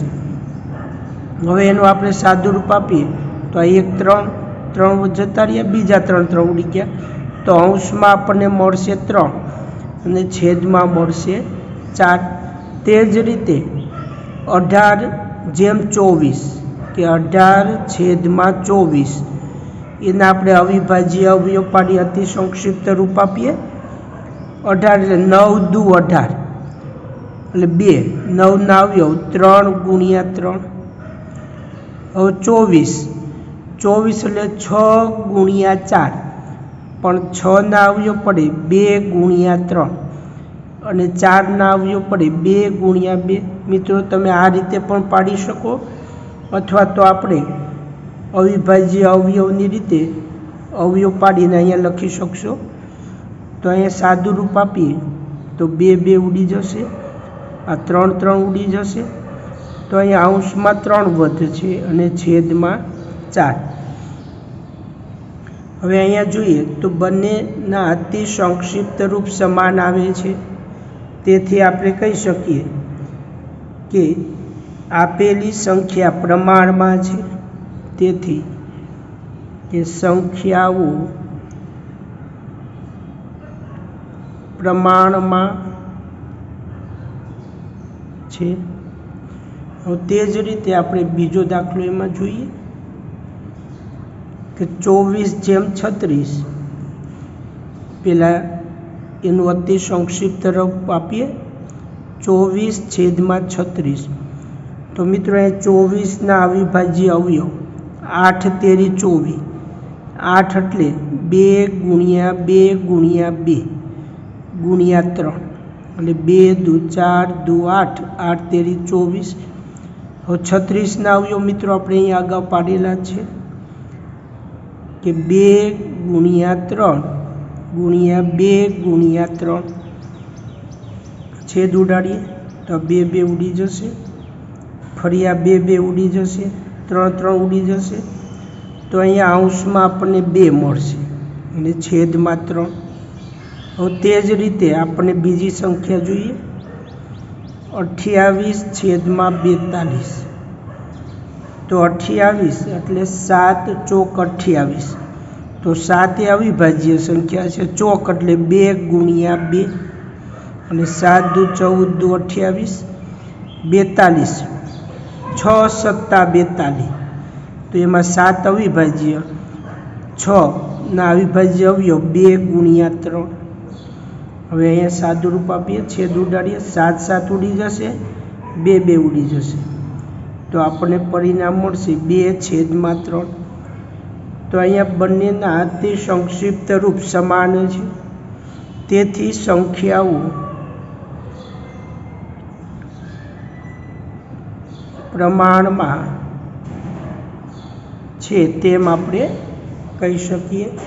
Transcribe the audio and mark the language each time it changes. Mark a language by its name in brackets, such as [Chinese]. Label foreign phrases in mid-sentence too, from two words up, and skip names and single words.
[Gujarati] હવે એનું આપણે સાદું રૂપ આપીએ તો આ 1 3 3 જતા રહ્યા, બીજા 3 3 ઉડી ગયા તો અંશમાં આપણને મળશે 3 અને છેદમાં મળશે 4। તે જ રીતે 18/24 કે 18/24 એના આપણે અવિભાજ્ય અવયવ પાડી અતિ સંક્ષિપ્ત રૂપ આપીએ 18 એટલે 9 દુ 18 એટલે 2, 9 ના અવયવ 3 ગુણ્યા 3। હવે 24 એટલે 6 ગુણ્યા 4 પણ 6 ના અવયવ પડે 2 ગુણ્યા 3 અને 4 ના અવયવ પડે 2 ગુણ્યા 2। મિત્રો તમે આ રીતે પણ પાડી શકો અથવા તો આપણે અવિભાજ્ય અવયવની રીતે અવયવ પાડીને અહીંયા લખી શકશો। તો અહીંયા સાદું રૂપ આપીએ તો 2 2 ઉડી જશે, આ 3 3 ઉડી જશે તો અહીંયા અંશમાં 3 વધશે અને છેદમાં 4। હવે અહીંયા જોઈએ તો બંનેના અતિ સંક્ષિપ્ત રૂપ સમાન આવે છે, તેથી આપણે કહી શકીએ કે આપેલી સંખ્યા પ્રમાણમાં છે, તેથી કે સંખ્યાઓ પ્રમાણમાં છે। તે જ રીતે આપણે બીજો દાખલો એમાં જોઈએ કે 24/36 પેલા એનું અતિ સંક્ષિપ્ત રૂપ આપીએ 24/36। તો મિત્રો 24 ના અવિભાજ્ય અવયવ 8 તેરી 24, 8 એટલે 2 ગુણ્યા 2 ગુણ્યા 2 ગુણ્યા 3 એટલે 2 દુ 4 દુ 8, 8 તેરી 24। હવે 36 ના અવયવ મિત્રો આપણે અહીં અગાઉ પાડેલા છે કે 2 ગુણ્યા 3 ગુણ્યા 2 ગુણ્યા 3 છેદ ઉડાડીએ તો 2 2 ઉડી જશે, ફરી આ 2 2 ઉડી જશે, 3 3 ઉડી જશે તો અહીંયા અંશમાં આપણે 2 મળશે અને છેદમાં 3। હવે તે જ રીતે આપણે બીજી સંખ્યા જોઈએ 28/42 તો 28 એટલે 7 ચોક 28 तो 7 એ અવિભાજ્ય સંખ્યા છે, ચોક એટલે 2 ગુણ્યા 2 અને 7 દુ 14 દુ 28, 42 6 સત્તા 42 તો એમાં 7 અવિભાજ્ય 6 ના અવિભાજ્ય અવયવ 2 ગુણ્યા 3। હવે અહીંયા સાદું રૂપ આપીએ, છેદ ઉડાડીએ, 7 7 ઉડી જશે, 2 2 ઉડી જશે તો આપણે પરિણામ મળશે 2/3। તો અહીંયા બંનેના અતિ સંક્ષિપ્ત રૂપ સમાન છે, તેથી સંખ્યાઓ પ્રમાણમાં છે તેમ આપણે કહી શકીએ।